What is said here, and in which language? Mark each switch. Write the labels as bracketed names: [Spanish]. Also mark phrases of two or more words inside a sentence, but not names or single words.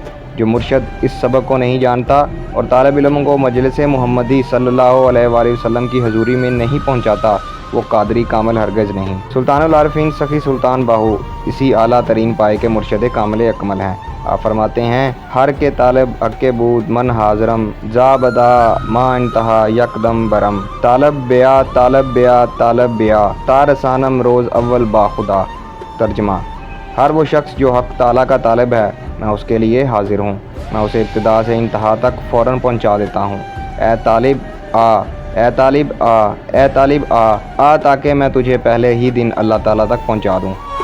[Urdu] جو مرشد اس سبق کو نہیں جانتا اور طالب علم کو مجلس محمدی [Arabic] صلی اللہ علیہ وآلہ وسلم [Urdu] کی حضوری میں نہیں پہنچاتا، وہ قادری کامل ہرگز نہیں۔ سلطان العارفین سخی سلطان باہو اسی اعلیٰ ترین پائے کے مرشد کامل اکمل ہیں۔ آپ فرماتے ہیں، [Persian] ہر کے طالب حق بود من حاضرم، زا بدا ما انتہا یکدم برم، طالب بیا طالب بیا طالب بیا، تارسانم روز اول با خدا۔ [Urdu] ترجمہ: ہر وہ شخص جو حق تعالیٰ کا طالب ہے، میں اس کے لیے حاضر ہوں، میں اسے ابتدا سے انتہا تک فوراً پہنچا دیتا ہوں۔ اے طالب آ، اے طالب آ، اے طالب آ، آ تاکہ میں تجھے پہلے ہی دن اللہ تعالیٰ تک پہنچا دوں۔